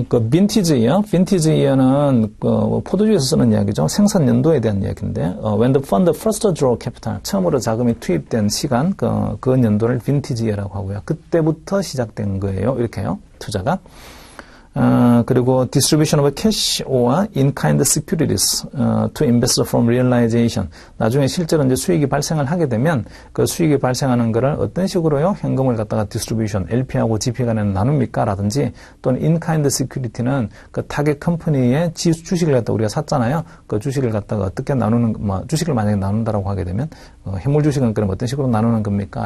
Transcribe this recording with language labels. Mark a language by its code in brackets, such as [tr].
[ko] 빈티지 이어는 포도주에서 쓰는 이야기죠. 생산 연도에 대한 이야기인데, [en] when the fund first draw capital, [ko] 처음으로 자금이 투입된 시간, 그 연도를 빈티지 이어라고 하고요. 그때부터 시작된 거예요. 이렇게요. 투자가. 그리고 [en] distribution of cash or in-kind securities to investors from realization. [ko] 나중에 실제로 이제 수익이 발생을 하게 되면 그 수익이 발생하는 거를 어떤 식으로요? 현금을 갖다가 distribution, LP하고 GP 간에는 나눕니까? 라든지 또는 in-kind security는 그 타겟 컴퍼니의 주식을 갖다 우리가 샀잖아요. 그 주식을 갖다가 어떻게 나누는, 주식을 만약에 나눈다라고 하게 되면 해물 주식은 그럼 어떤 식으로 나누는 겁니까?